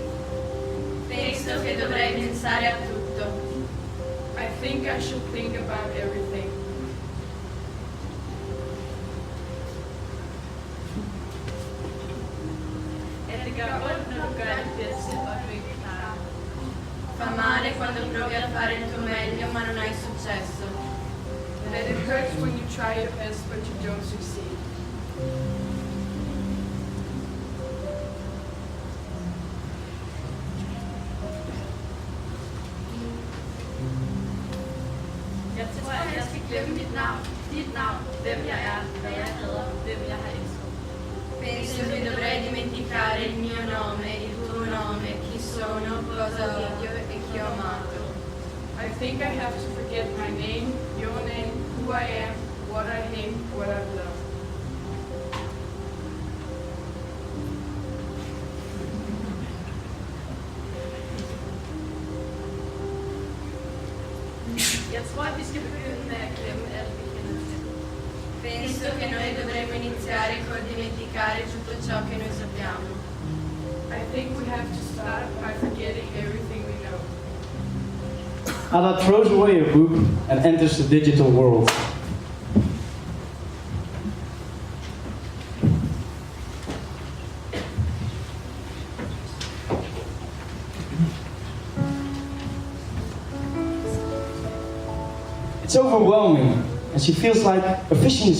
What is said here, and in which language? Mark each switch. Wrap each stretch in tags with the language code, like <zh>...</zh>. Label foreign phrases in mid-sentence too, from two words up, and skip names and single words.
<it>Penso che dovrei pensare a tutto.</it> <en>I think I should think about everything.</en> <da>E det gør ondt, når du gør det bedste, og du ikke klarer.</da> <it>Fa male quando provi a fare il tuo meglio, ma non hai successo.</it> <en>And it hurts when you try your best, but you don't succeed.</en> <da>Jeg tror, at jeg skal glemme dit navn, hvem jeg er, hvad jeg hedder, hvem jeg har elsket.</da> <it>Penso che dovrei dimenticare il mio nome, il tuo nome, chi sono, cosa odio e chi ho amato.</it> <en>I think I have to forget my name, your name, who I am, what I hate, what I've loved.</en> <da>Jeg tror, at vi skal begynde med at glemme alt, vi kender til.</da> <it>Penso che noi dovremmo iniziare col dimenticare tutto ciò che noi sappiamo.</it> <en>I think we have to start by forgetting everything we know. Ada throws away her book and enters the digital world. It's overwhelming, and she feels like a fish in the</en>